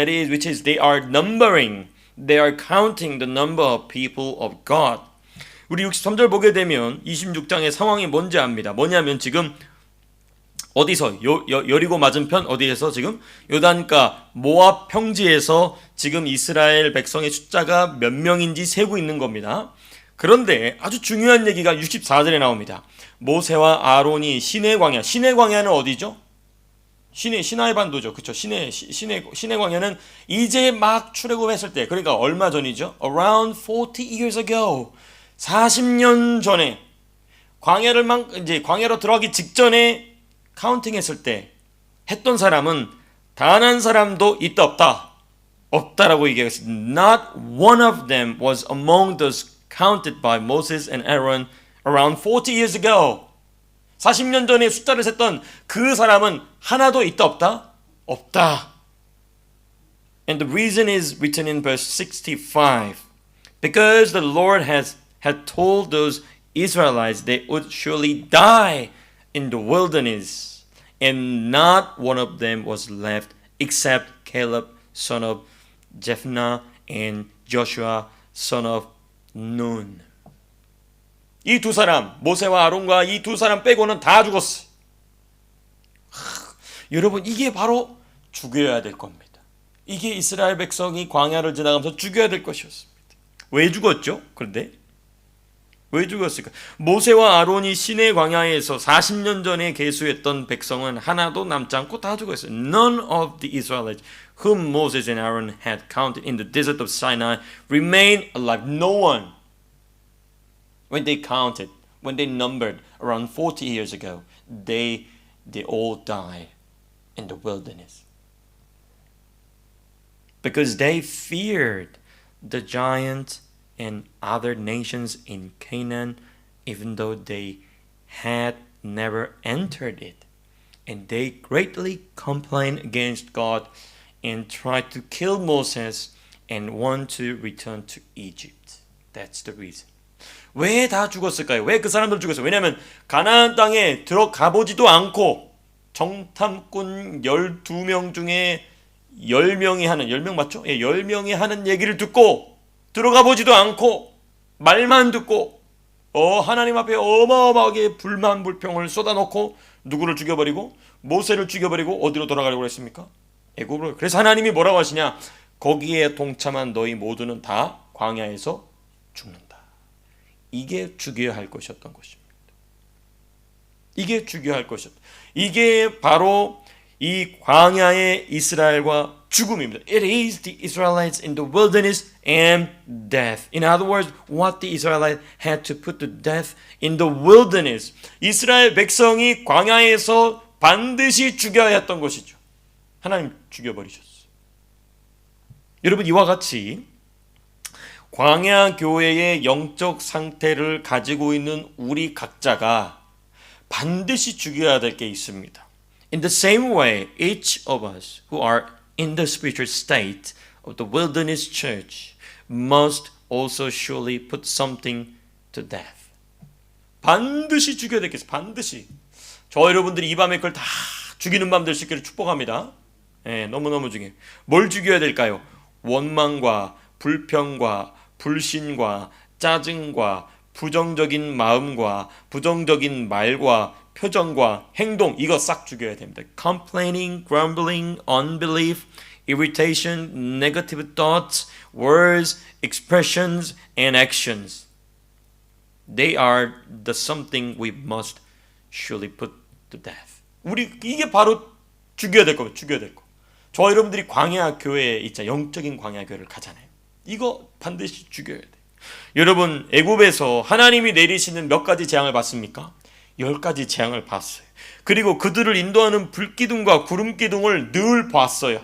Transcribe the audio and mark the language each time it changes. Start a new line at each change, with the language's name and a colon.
English: That is, which is they are numbering, they are counting the number of people of God.
Korean: 우리 63절 보게 되면 26장의 상황이 뭔지 압니다. 뭐냐면 지금 어디서 여리고 맞은편 어디에서 지금 요단가 모압 평지에서 지금 이스라엘 백성의 숫자가 몇 명인지 세고 있는 겁니다. 그런데 아주 중요한 얘기가 64절에 나옵니다. 모세와 아론이 시내 광야는 어디죠? 시나이 반도죠. 그렇죠. 시내 광야는 이제 막 출애굽했을 때, 그러니까 얼마 전이죠?
English: Around 40 years ago.
Korean: 40년 전에 광야로 들어가기 직전에 카운팅했을 때 했던 사람은 단 한 사람도 있다 없다. 없다라고 얘기했어요.
English: Not one of them was among those counted by Moses and Aaron around 40 years ago.
Korean: 40년 전에 숫자를 셌던 그 사람은 하나도 있다 없다? 없다.
English: And the reason is written in verse 65. Because the Lord had told those Israelites they would surely die in the wilderness, and not one of them was left except Caleb, son of Jephunneh, and Joshua, son of Nun.
Korean: 이 두 사람, 모세와 아론과 이 두 사람 빼고는 다 죽었어요. 여러분, 이게 바로 죽여야 될 겁니다. 이게 이스라엘 백성이 광야를 지나가면서 죽여야 될 것이었습니다. 왜 죽었죠? 그런데 왜 죽었을까? 모세와 아론이 시내 광야에서 40년 전에 계수했던 백성은 하나도 남지 않고 다 죽었어요.
English: None of the Israelites whom Moses and Aaron had counted in the desert of Sinai remained alive. No one. When they counted, when they numbered around 40 years ago, they all died in the wilderness. Because they feared the giants and other nations in Canaan, even though they had never entered it. And they greatly complained against God and tried to kill Moses and want to return to Egypt. That's the reason.
Korean: 왜 다 죽었을까요? 왜 그 사람들 죽었어요? 왜냐하면 가나안 땅에 들어가 보지도 않고 정탐꾼 12명 중에 10명이 하는, 10명 맞죠? 예, 10명이 하는 얘기를 듣고 들어가 보지도 않고 말만 듣고 하나님 앞에 어마어마하게 불만 불평을 쏟아놓고 누구를 죽여버리고 모세를 죽여버리고 어디로 돌아가려고 했습니까? 애굽으로. 그래서 하나님이 뭐라고 하시냐? 거기에 동참한 너희 모두는 다 광야에서 죽는다. 이게 죽여야 할 것이었던 것입니다. 이게 죽여야 할 것이었다. 이게 바로 이 광야의 이스라엘과 죽음입니다.
English: It is the Israelites in the wilderness and death. In other words, what the Israelites had to put to death in the wilderness.
Korean: 이스라엘 백성이 광야에서 반드시 죽여야 했던 것이죠. 하나님 죽여버리셨어요. 여러분, 이와 같이 광야 교회의 영적 상태를 가지고 있는 우리 각자가 반드시 죽여야 될 게 있습니다.
English: In the same way, each of us who are in the spiritual state of the wilderness church must also surely put something to death.
Korean: 반드시 죽여야 되겠어요. 반드시. 저 여러분들이 이 밤에 그걸 다 죽이는 밤 될 수 있기를 축복합니다. 예, 너무너무 중요해요. 뭘 죽여야 될까요? 원망과 불평과 불신과 짜증과 부정적인 마음과 부정적인 말과 표정과 행동, 이거 싹 죽여야 됩니다.
English: Complaining, grumbling, unbelief, irritation, negative thoughts, words, expressions, and actions. They are the something we must surely put to death.
Korean: 우리 이게 바로 죽여야 될 겁니다. 죽여야 될 거. 저 여러분들이 광야 교회에 있자 영적인 광야 교회를 가잖아요. 이거 반드시 죽여야 돼. 여러분, 애굽에서 하나님이 내리시는 몇 가지 재앙을 봤습니까? 10가지 재앙을 봤어요. 그리고 그들을 인도하는 불기둥과 구름기둥을 늘 봤어요.